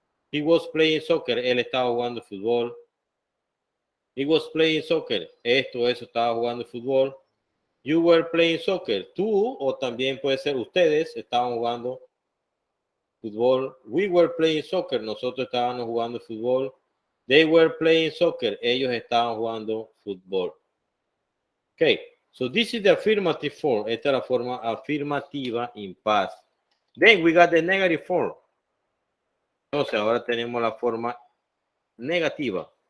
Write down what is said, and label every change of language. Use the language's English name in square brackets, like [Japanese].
[English] He was playing soccer, [Spanish] él estaba jugando fútbol. [English] He was playing soccer, [Spanish] eso estaba jugando fútbol. [English] You were playing soccer, [Spanish] tú o también puede ser ustedes estaban jugando fútbol. [English] We were playing soccer, [Spanish] nosotros estábamos jugando fútbol. [English] They were playing soccer, [Spanish] ellos estaban jugando fútbol. [English] Okay, so this is the affirmative form. [Spanish] Esta es la forma afirmativa [English] in past. Then we got the negative form. [Spanish] Entonces ahora tenemos la forma negativa.